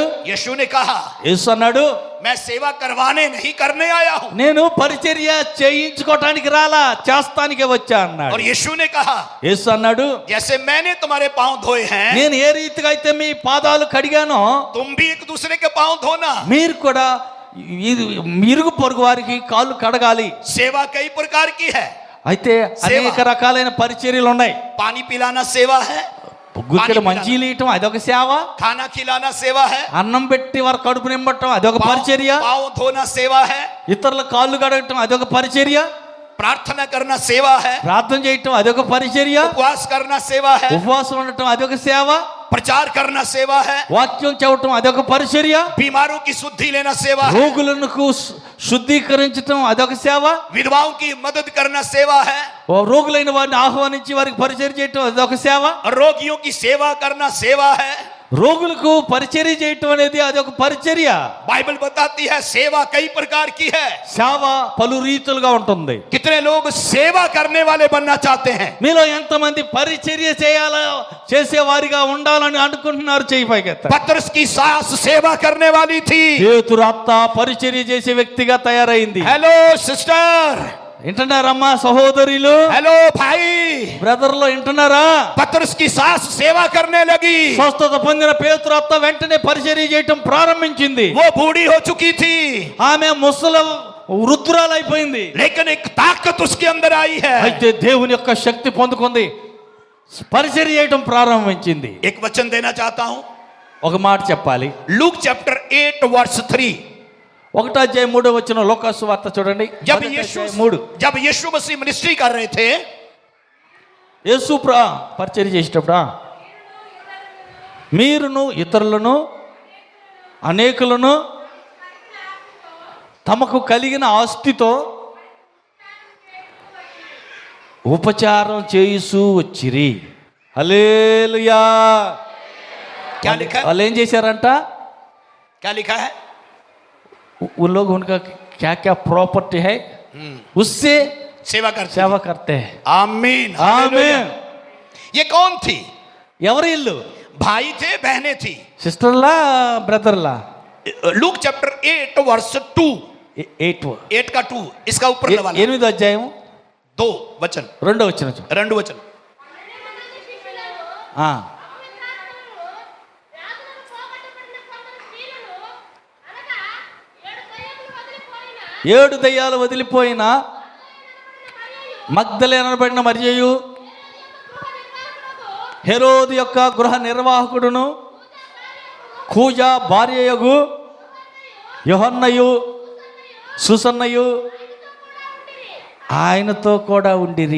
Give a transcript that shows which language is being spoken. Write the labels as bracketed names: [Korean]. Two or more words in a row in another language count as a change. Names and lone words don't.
[Hindi] यीशु ने कहा, [Telugu] యేసు అన్నాడు, [Hindi] मैं सेवा करवाने नहीं करने आया हूं. [Telugu] నేను పరిచర్య చేయించుకోవటానికి రాలా, చేస్తానికే వచ్చా అన్నాడు. [Hindi] और यीशु ने कहा, [Telugu] యేసు అన్నాడు, [Hindi] जैसे मैंने तुम्हारे पांव धोए हैं, [Telugu] నేను ఏ రీతిగా అయితే మీ పాదాలు కడిగానో [Hindi] तुम भी एक दूसरे के पांव धोना. [Telugu] మీరు కూడా ఇరుగు పొరుగు వారికి కాళ్ళు కడగాలి. [Hindi] सेवा कई प्रकार की है. [Telugu] అయితే అనేక రకాలైన పరిచర్యలు ఉన్నాయి. [Hindi] पानी पिलाना सेवा है, [Telugu] గుక్కెడు మంచినీళ్ళు ఇవ్వటం అదొక సేవ, [Hindi] खाना खिलाना सेवा है, [Telugu] అన్నం పెట్టి వారి కడుపు నింపటం అదొక పరిచర్య, [Hindi] पांव धोना सेवा है, [Telugu] ఇతరుల కాళ్ళు కడగటం అదొక పరిచర్య, [Hindi] प्रार्थना करना सेवा है, [Telugu] ప్రార్థన చేయటం అదొక పరిచర్య, [Hindi] उपवास करना सेवा है, [Telugu] ఉపవాసం ఉండటం అదొక సేవ, [Hindi] प्रचार करना सेवा है, [Telugu] వాక్యం చెప్పటం అదొక పరిచర్య, [Hindi] बीमारों की शुद्धि लेना सेवा है, [Telugu] రోగులను శుద్ధీకరించటం అదొక సేవ, [Hindi] विधवाओं की मदद करना सेवा है, [Telugu] రోగులైన వారిని ఆహ్వానించి వారికి పరిచర్య చేయటం అదొక సేవ, [Hindi] रोगियों की सेवा करना सेवा है. [Telugu] రోగులకు పరిచర్య చేయటం అనేది అదొక పరిచర్య. [Hindi] बाइबल बताती है सेवा कई प्रकार की है. [Telugu] సేవ పలు రీతులుగా ఉంటుంది. [Hindi] कितने लोग सेवा करने वाले बनना चाहते हैं? [Telugu] మీలో ఎంతమంది పరిచర్య చేసేవారిగా ఉండాలని అనుకుంటున్నారు? చేయి పైకెత్తండి. [Hindi] पतरस की सास सेवा करने वाली थी. [Telugu] పేతురు అత్త పరిచర్య చేసే వ్యక్తిగా తయారైంది. [English] hello sister, [Telugu] వింటున్నారమ్మా సహోదరులు, [Hindi] हेलो भाई. [Telugu] బ్రదర్లో వింటున్నారా? [Hindi] पतरस की सास सेवा करने लगी. [Telugu] స్వస్థత పొందిన పేతురు అత్త వెంటనే పరిచర్య చేయటం ప్రారంభించింది. [Hindi] वो बूढ़ी हो चुकी थी, [Telugu] ఆమె ముసలి వృద్ధురాలైపోయింది. [Hindi] लेकिन एक ताकत उसके अंदर आई है. [Telugu] అయితే దేవుని యొక్క శక్తి పొందుకుంది, పరిచర్య చేయటం ప్రారంభించింది. [Hindi] एक वचन देना चाहता हूं. [Telugu] ఒక మాట చెప్పాలి. [English] Luke chapter 8 verse 3. [Telugu] 1:3 లోకాసు వార్త చూడండి. [Hindi] जब यीशु मसीह मिनिस्ट्री कर रहे थे, [Telugu] యేసు పరిచర్య చేసేటప్పుడు మీరును ఇతరులను అనేకులను తమకు కలిగిన ఆస్తితో ఉపచారం చేయిస్తూ వచ్చిరి. హల్లెలూయా. [Hindi] क्या लिखा है? [Telugu] వాళ్ళు ఏం చేశారంట? [Hindi] क्या लिखा है? उन लोग उनका क्या क्या प्रॉपर्टी है उससे सेवा करते हैं. आमीन आमीन. ये कौन थी? [Telugu] ఎవరి ఇల్లు? [Hindi] भाई थे, बहनें थी. [Telugu] సిస్టర్లా బ్రదర్లా? [English] Luke chapter 8 verse 2. [Hindi] 8 का 2 इसका ऊपर वाला. [Telugu] 8వ అధ్యాయం [Hindi] 2 वचन. [Telugu] 2వ వచనం. [Hindi] 2 वचन. [Telugu] ఏడు దయ్యాలు వదిలిపోయిన మగ్దలేనబడిన మరియయు, హెరోదు యొక్క గృహ నిర్వాహకుడును, కూజా భార్యయగు యోహన్నయు, సుసన్నయు ఆయనతో కూడా ఉండిరి.